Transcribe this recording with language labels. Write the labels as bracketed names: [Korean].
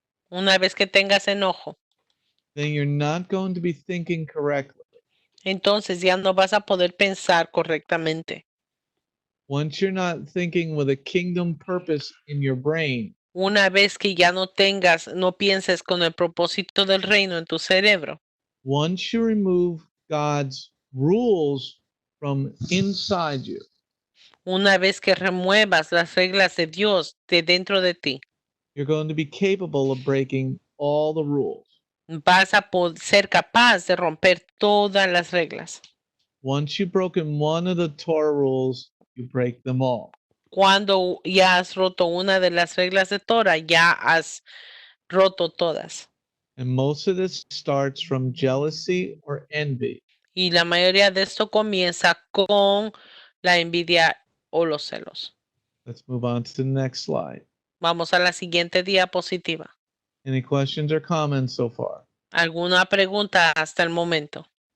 [Spanish] Una vez que tengas enojo, [English] then you're not going to be thinking correctly. [Spanish] entonces ya no vas a poder pensar correctamente. [English] Once you're not thinking with a kingdom purpose in your brain, [Spanish] Una vez que ya no pienses con el propósito del reino en tu cerebro. [English] once you remove God's rules from inside you, [Spanish] Una vez que remuevas las reglas de Dios de dentro de ti, [English] you're going to be capable of breaking all the rules. [Spanish] vas a ser capaz de romper todas las reglas. [English] Once you've broken one of the Torah rules, you break them all. [Spanish] Cuando ya has roto una de las reglas de Torah, ya has roto todas. [English] And most of this starts from jealousy or envy. [Spanish] Y la mayoría de esto comienza con la envidia o los celos. [English] Let's move on to the next slide. [Spanish] Vamos a la siguiente diapositiva. [English] Any questions or comments so far? [Spanish] ¿Alguna pregunta hasta el momento?